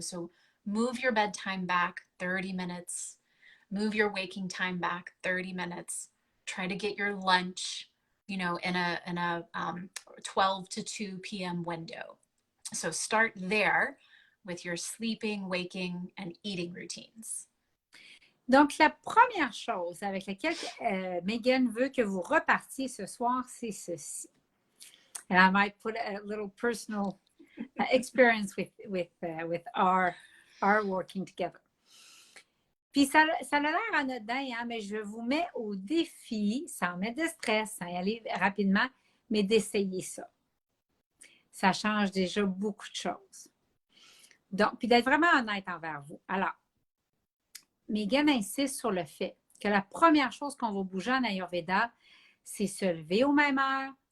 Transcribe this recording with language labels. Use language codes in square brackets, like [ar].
[en] So move your bedtime back 30 minutes, move your waking time back 30 minutes, try to get your lunch, in a 12 to 2 p.m. window. So start there with your sleeping, waking, and eating routines. [fr] Donc, la première chose avec laquelle Meghan veut que vous repartiez ce soir, c'est ceci. [en] And I might put a little personal experience with our working together. [fr] Puis ça a l'air anodin, hein, mais je vous mets au défi, sans mettre de stress, sans y aller rapidement, mais d'essayer ça. Ça change déjà beaucoup de choses. Donc, puis d'être vraiment honnête envers vous. Alors, Meghan insiste sur le fait que la première chose qu'on va bouger en Ayurveda, c'est se lever aux mêmes heures,